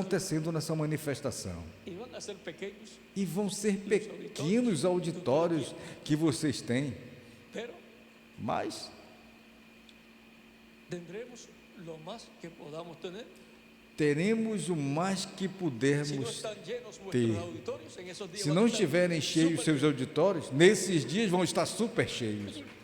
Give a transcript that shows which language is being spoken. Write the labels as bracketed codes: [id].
[pt] acontecendo nessa manifestação. [es] Y van a ser pequeños, [pt] E vão ser pequenos auditórios que vocês têm, [es] pero [pt] mas [es] tendremos lo más que podamos tener. [pt] teremos o mais que [es] Si no [pt] pudermos [es] están llenos [pt] ter. [es] vuestros auditorios, en esos días [pt] Se [es] van a [pt] não [es] estar [pt] estiverem cheios [es] súper- [pt] seus auditórios, nesses dias vão estar super cheios.